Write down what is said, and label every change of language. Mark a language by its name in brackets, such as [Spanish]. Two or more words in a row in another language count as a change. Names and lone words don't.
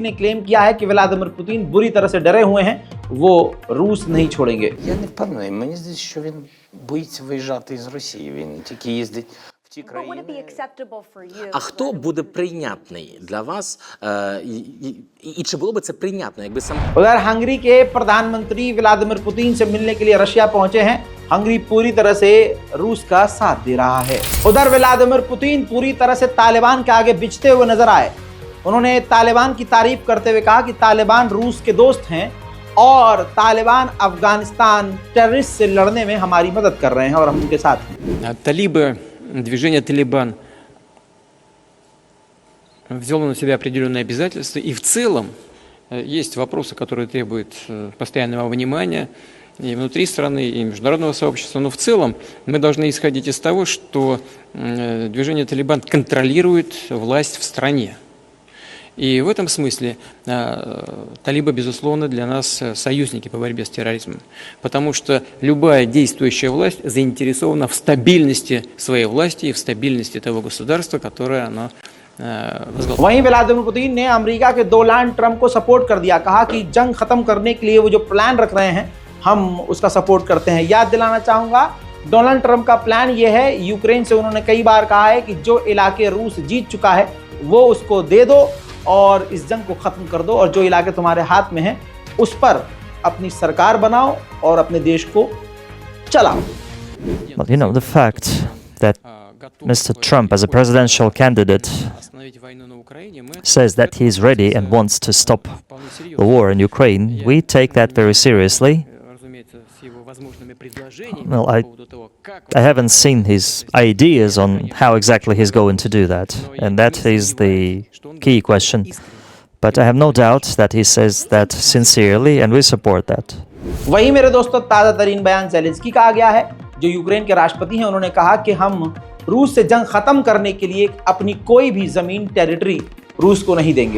[Hindi] ने क्लेम किया है कि व्लादिमीर पुतिन बुरी तरह से डरे हुए हैं, वो रूस नहीं छोड़ेंगे। [Ukrainian] Я не впевнений. Мені здається, що він боїться виїжджати із Росії. Він тільки їздить в ті країни. А хто буде прийнятний для вас? І чи було би це прийнятно, якби сам [Hindi] उधर हंगरी के प्रधानमंत्री व्लादिमीर पुतिन से मिलने के लिए रशिया पहुंचे हैं। हंगरी पूरी तरह से रूस का साथ दे रहा है। उधर व्लादिमीर पुतिन पूरी तरह से तालिबान के आगे बिछते हुए नजर आए। उन्होंने तालिबान की तारीफ करते हुए कहा कि तालिबान रूस के दोस्त हैं और तालिबान अफगानिस्तान टेररिस्ट से लड़ने में हमारी मदद कर रहे हैं और हम उनके साथ हैं। [Russian] Талибы, движение «Талибан» взяло на себя определенные обязательства, и в целом есть вопросы, которые требуют постоянного внимания и внутри страны, и международного сообщества, но в целом мы должны исходить из того, что движение «Талибан» контролирует власть в стране. И в этом смысле талибы, безусловно, для нас союзники по борьбе с терроризмом, потому что любая действующая власть заинтересована в стабильности своей власти и в стабильности того государства, которое оно возглавляет. [Hindi] वहीं व्लादिमीर पुतिन ने अमेरिका के डोनाल्ड ट्रंप को सपोर्ट कर दिया, कहा कि जंग खत्म करने के लिए वो जो प्लान रख रहे हैं हम उसका सपोर्ट करते हैं। याद दिलाना चाहूंगा, डोनाल्ड ट्रंप का प्लान ये है, यूक्रेन से उन्होंने कई बार कहा है कि जो इलाके रूस जीत चुका है वो उसको दे दो और इस जंग को खत्म कर दो, और जो इलाके तुम्हारे हाथ में हैं उस पर अपनी सरकार बनाओ और अपने देश को चलाओ। [English] Well, you know, the fact that Mr. Trump, as a presidential candidate, says that he is ready and wants to stop the war in Ukraine, we take that very seriously. Well, I haven't seen his ideas on how exactly he's going to do that, and that is the key question. But I have no doubt that he says that sincerely, and we support that. [Hindi] वही मेरे दोस्तों ताज़ा तरीन बयान ज़ेलेंस्की का आ गया है, जो यूक्रेन के राष्ट्रपति हैं। उन्होंने कहा कि हम रूस से जंग खत्म करने के लिए अपनी कोई भी जमीन टेरिटरी रूस को नहीं देंगे।